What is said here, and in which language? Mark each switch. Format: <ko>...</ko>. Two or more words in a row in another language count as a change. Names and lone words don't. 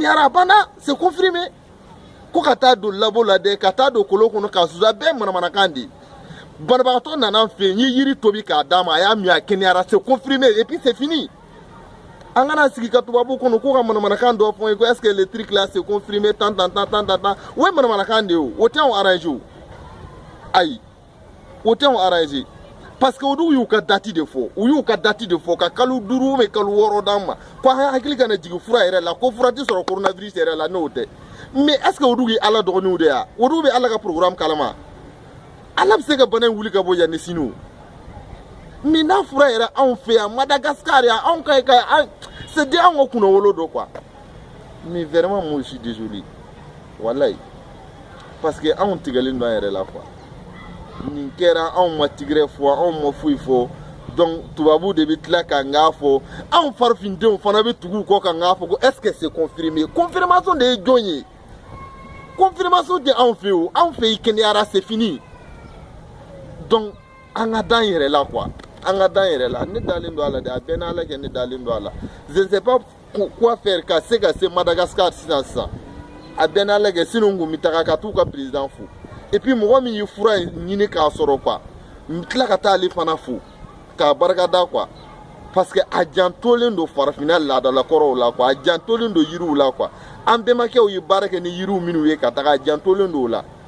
<bm>a banna</bm> <fr>c'est confirmé</fr> <bm>ko ka taa don labo la dɛ ka taa don kolo kɔnɔ k'a susu a bɛɛ ye manamanakan de ye banabagatɔ nana n fɛ yen n ye yiri tobi k'a d'a ma a y'a min a kɛnɛyara</bm> <fr>c'est confirmé et puis c'est fini</fr> <bm>an kana sigi ka tubabu kɔnɔ ko ka manamanakan dɔ fɔ ye ko</bm> <fr>est ce que le truc là c'est confirmé</fr> <bm>tant o ye manamanakan de ye o tɛ anw arrangé o ayi o tɛ anw arrangé</bm> <fr>parce que</fr> <bm>olu y'u ka date de fɔ ka kalo 5 ou kalo 6 d'an ma ko an hakili kana jigin fura yɛrɛ la ko fura tɛ sɔrɔ coronavirus yɛrɛ la n'o tɛ</bm> <fr>mais est ce que</fr> <bm>olu ye ala dɔgɔninw de ya olu bɛ ala ka programme kalama ala bɛ se ka bana in wuli ka bɔ yan ni sini o mais n'a fura yɛrɛ anw fɛ yan Madagascar yan anw ka</bm> <fr>c'est de</fr> <bm>anw ka kunnawolo dɔ</bm> <fr>quoi mais vraiment moi je suis désolé</fr> <bm>wallahi</bm> <fr>parce que</fr> <bm>anw tigɛlen don an yɛrɛ la quoi nin kɛra anw ma tigɛrɛ fɔ anw ma foyi fɔ donc tubabu de bɛ tila ka ŋa fɔ anw farafindenw fana bɛ tugu kɔ ka ŋa fɔ ko</bm> <fr>est ce que c'est confirmé</fr> <bm>confirmation de ye jɔn ye confirmation tɛ anw fɛ o anw fɛ i kɛnɛyara</bm> <fr>c'est fini</fr> <bm>donc an ka dan yɛrɛ la quoi an ka dan yɛrɛ la ne dalen don a la de a bɛɛ n'ala kɛ ne dalen don a la</bm> <fr>je ne sais pas quoi faire</fr> <bm>ka se Madagascar sisan a bɛɛ n'ala kɛ sinon n kun bɛ taga ka t'u ka président fo</bm> <fr>et puis</fr> <bm>mɔgɔ min ye fura ɲini k'a sɔrɔ quoi n tila ka taa ale fana fo k'a barikada quoi</bm> <fr>parce que</fr> <bm>a jantolen don farafinna laadalakɔrɔw la quoi a jantolen don yiriw la quoi an bɛnbakɛw ye baara kɛ ni yiriw minnu ye ka taga a jantolen don o la</bm>